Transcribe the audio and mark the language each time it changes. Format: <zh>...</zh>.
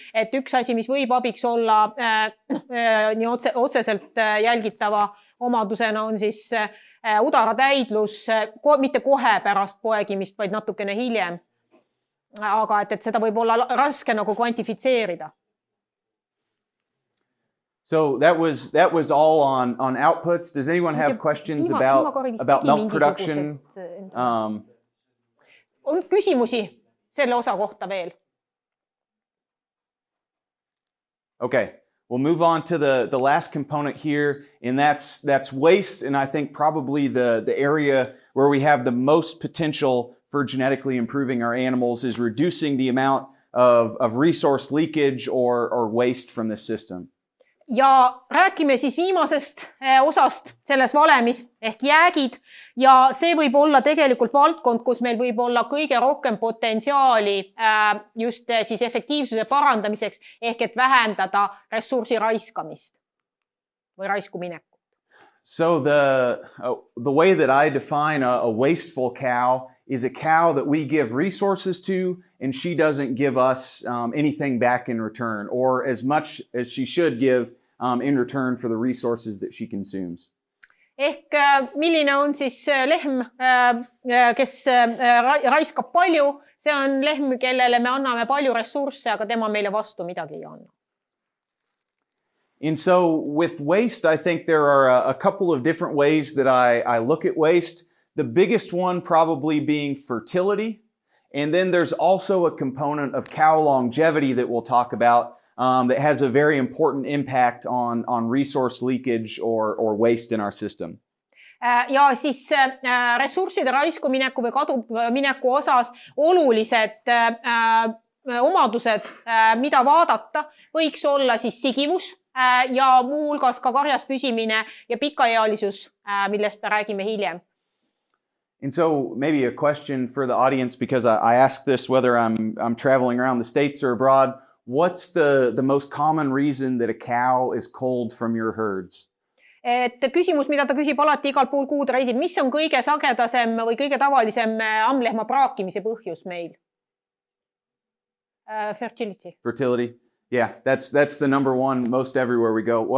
<et>Et üks asi, mis võib abiks olla nii otseselt jälgitava omadusena on siis udaratäidlus, mitte kohe pärast poegimist, vaid natukene hiljem. Aga et seda võib olla raske nagu kvantifitseerida.</et> <en>So that was all on outputs. Does anyone have questions about milk production?</en> <et>On küsimusi selle osa kohta veel?</et> <en>Okay, we'll move on to the last component here, and that's waste, and I think probably the area where we have the most potential for genetically improving our animals is reducing the amount of resource leakage or waste from this system.</en> <et>Ja räägime siis viimasest osast selles valemis ehk jäägid ja see võib olla tegelikult valdkond, kus meil võib olla kõige rohkem potentsiaali just siis efektiivsuse parandamiseks ehk et vähendada ressursi raiskamist või raiskuminekut.</et> <en>So the way that I define a wasteful cow is a cow that we give resources to and she doesn't give us anything back in return or as much as she should give in return for the resources that she consumes.</en> <et>Ehk milline on siis lehm, kes raiskab palju, see on lehm, kellele me anname palju ressursse, aga tema meile vastu midagi ei anna.</et> <en>And so with waste, I think there are a couple of different ways that I look at waste. The biggest one probably being fertility. And then there's also a component of cow longevity that we'll talk about that has a very important impact on resource leakage or waste in our system.</en> <et>Ja siis ressursside raisku mineku või kadumineku osas olulised omadused, mida vaadata, võiks olla siis sigivus ja muuhulgas ka karjas püsimine ja pikaealisus, millest me räägime hiljem.</et> <en>And so maybe a question for the audience, because I ask this whether I'm traveling around the States or abroad. What's the most common reason that a cow is culled from your herds?</en> <et>Et küsimus, mida ta küsib alati igal pool kuud reisib, mis on kõige sagedasem või kõige tavalisem ammlehma praakimise põhjus meil?</et> <en>Fertility. Fertility. Yeah, that's the number one most everywhere we go.</en>